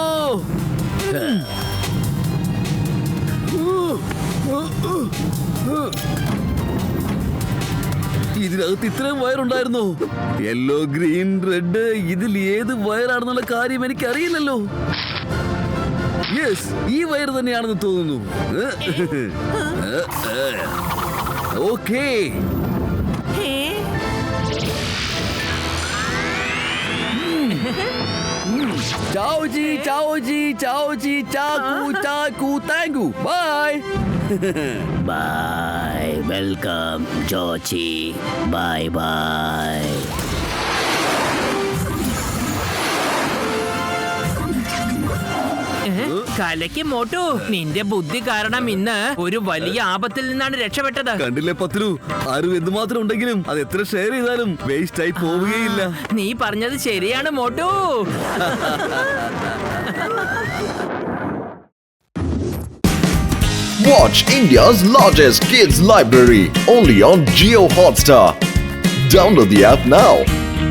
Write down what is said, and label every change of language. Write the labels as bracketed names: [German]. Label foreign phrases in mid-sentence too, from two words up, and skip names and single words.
[Malayalam] ഇതിനകത്ത് ഇത്രയും വയറുണ്ടായിരുന്നോ? [English] yellow, green, red, [Malayalam] ഇതിൽ ഏത് വയറാണെന്നുള്ള കാര്യം എനിക്ക് അറിയില്ലല്ലോ. യെസ്, ഈ വയർ തന്നെയാണെന്ന് തോന്നുന്നു. ഓക്കേ. [Italian] Ciao G, ciao G, ciao G, ciao, [English] thank you, bye. Bye, welcome, Jochi. Bye bye. [Malayalam] കലക്കി മോട്ടു, നിന്റെ ബുദ്ധി കാരണം ഇന്ന് ഒരു വലിയ ആപത്തിൽ നിന്നാണ് രക്ഷപ്പെട്ടത്. കണ്ടില്ലേ പത്ലു, ആരും എന്തുമാത്രം ഉണ്ടെങ്കിലും അത് എത്ര ഷെയർ ചെയ്താലും വേസ്റ്റ് ആയി പോവുകയില്ല. നീ പറഞ്ഞത് ശരിയാണ് മോട്ടു. [English] Watch India's largest kids library only on Jio Hotstar. Download the app now.